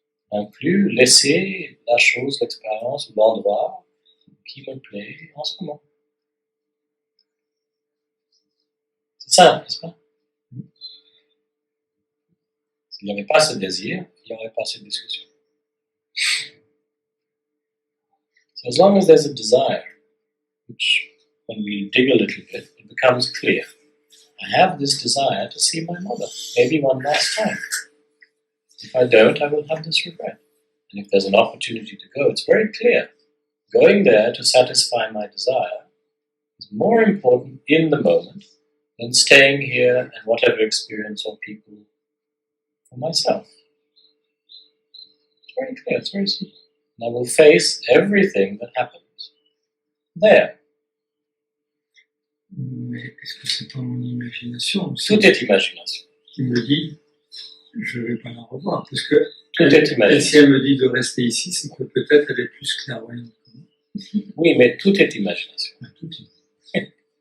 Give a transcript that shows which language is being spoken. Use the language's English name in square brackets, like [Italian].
[French] Inclus laisser la chose, l'expérience ou l'endroit qui me plaît en ce moment. C'est simple, n'est-ce pas? S'il n'y avait pas ce désir, il n'y aurait pas cette discussion. [English] So as long as there's a desire, which when we dig a little bit, it becomes clear. I have this desire to see my mother, maybe one last time. If I don't, I will have this regret. And if there's an opportunity to go, it's very clear. Going there to satisfy my desire is more important in the moment than staying here and whatever experience or people for myself. It's very clear, it's very simple. And I will face everything that happens there. [French] Mais est-ce que c'est pas mon imagination aussi? Tout est imagination. Qui me dit, je vais pas la revoir. Parce que Tout est imagination. Et si elle me dit de rester ici, c'est que peut-être elle est plus clairvoyante. Oui, mais tout est imagination. Tout est.